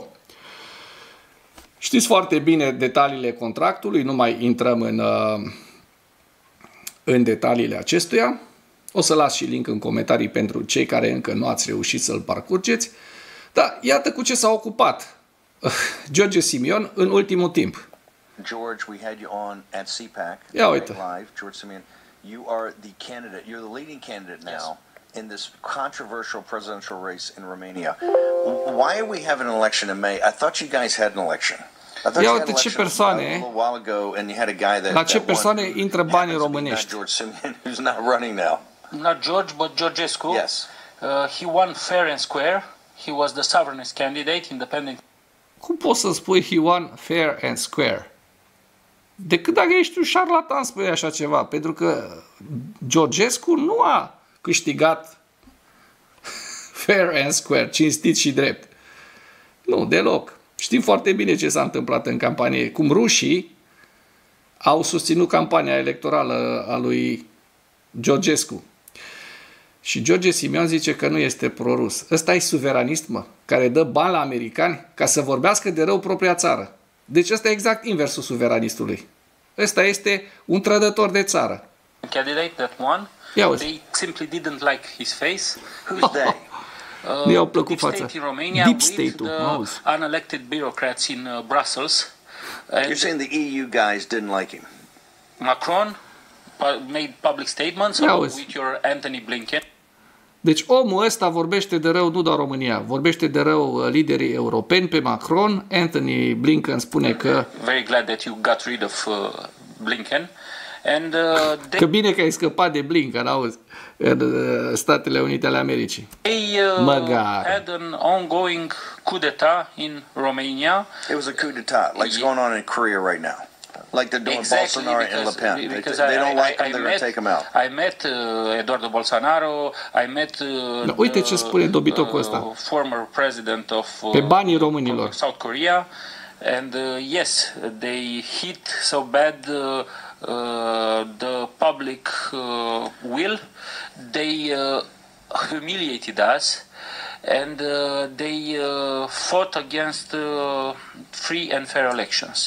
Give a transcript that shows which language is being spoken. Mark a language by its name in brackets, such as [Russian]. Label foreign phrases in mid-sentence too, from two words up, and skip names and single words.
[Romanian] Știți foarte bine detaliile contractului, nu mai intrăm în detaliile acestuia. O să las și link în comentarii pentru cei care încă nu ați reușit să-l parcurgeți. Dar iată cu ce s-a ocupat George Simion în ultimul timp. [English] George, we had you on at CPAC. [Romanian] Ia uite. [English] Live. George Simion, you are the candidate. You're the leading candidate now in this controversial presidential race in Romania. Why are we having an eletion in May? I thought you guys had an election. I thought [Romanian] Ia [English] you had [Romanian] uite [English] an [Romanian] ce [English] election [Romanian] persoane, [English] a little while ago, and you had a guy that [Romanian] la ce [English] that [Romanian] persoane [English] won, [Romanian] intră banii românești. [English] George Simion, who's not running now. Not George, but Georgescu. Yes. He won fair and square. He was the sovereignist candidate, independent. [Romanian] Cum poți să spui [English] he won fair and square? [Romanian] Decât dacă ești un șarlatan spui așa ceva, pentru că Georgescu nu a câștigat [English] fair and square, [Romanian] cinstit și drept. Nu, deloc. Știm foarte bine ce s-a întâmplat în campanie, cum rușii au susținut campania electorală a lui Georgescu. Și George Simion zice că nu este prorus. Ăsta e suveranist, mă, care dă bani la americani ca să vorbească de rău propria țară. Deci ăsta e exact inversul suveranistului. Ăsta este un trădător de țară. [English] Candidate that won. [Romanian] Ia uzi. [English] They simply didn't like his face. Who's they? [Romanian] Nu i-au plăcut [English] Deep [Romanian] fața. [English] state in Romania Deep with [Romanian] state-ul, [English] the [Romanian] auzi. [English] unelected bureaucrats in Brussels. You're saying the EU guys didn't like him? Macron made public statements [Romanian] Ia [English] along [Romanian] uzi. [English] with your Anthony Blinken. [Romanian] Deci omul ăsta vorbește de rău nu doar România, vorbește de rău liderii europeni pe Macron. Anthony Blinken spune că [English] Very glad that you got rid of Blinken. And [Romanian] că bine că ai scăpat de Blinken, auzi, în Statele Unite ale Americii. [English] they [Romanian] Măgar. [English] had an ongoing coup d'etat in Romania. It was a coup d'etat, like it's going on in Korea right now. Like they're doing Bolsonaro and Le Pen. They don't like him, they're going to take him out. I met Eduardo Bolsonaro, I met [Romanian] Da, uite ce spune dobitocul ăsta. [English] former president of [Romanian] Pe banii românilor. [English] South Korea, and yes, they hit so bad the public will. They humiliated us, and they fought against free and fair elections.